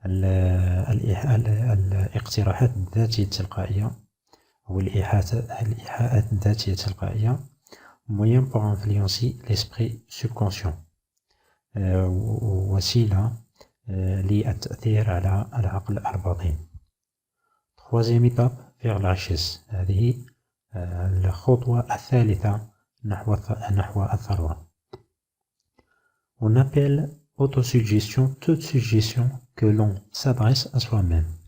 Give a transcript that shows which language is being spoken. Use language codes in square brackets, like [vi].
[ar] الاقتراحات الذاتية التلقائية أو الإيحاءات الذاتية التلقائية [fr] moyen pour influencer l'esprit subconscient. [ar] وسيلة للتأثير على العقل الباطن. [fr] Troisième étape vers la richesse. [ar] هذه الخطوة الثالثة نحو الثروة. [fr] On appelle autosuggestion toute suggestion que l'on s'adresse à soi-même.